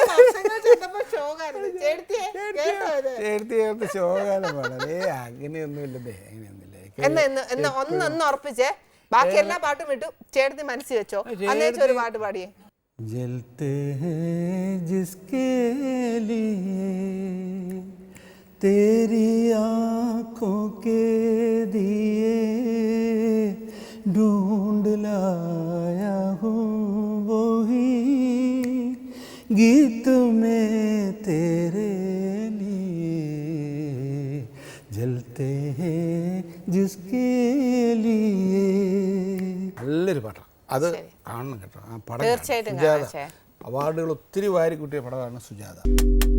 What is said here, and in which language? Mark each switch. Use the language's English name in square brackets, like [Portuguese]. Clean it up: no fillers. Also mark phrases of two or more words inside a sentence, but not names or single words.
[Malayalam] ഷോഗാനം പാടേ അങ്ങനെയൊന്നുമില്ലേ? ഒന്ന് ഉറപ്പിച്ചേ. ബാക്കി എല്ലാ പാട്ടും വിട്ടു, ചേട്ടത്തി മനസ്സിൽ വെച്ചോ. അന്നേരം ഒരു പാട്ട് പാടിയേ. [Hindi] जलते हैं जिसके लिए तेरी ആँखों के दिए ढूंढ लाया हूँ वही गीत में तेरे लिए जलते हैं जिसके लिए. [Malayalam] നല്ലൊരു പാട്ടാണ് അത്. കാണണം കേട്ടോ ആ പടം. തീർച്ചയായിട്ടും അവാർഡുകൾ ഒത്തിരി വാരി കൂട്ടിയ പടമാണ് സുജാത.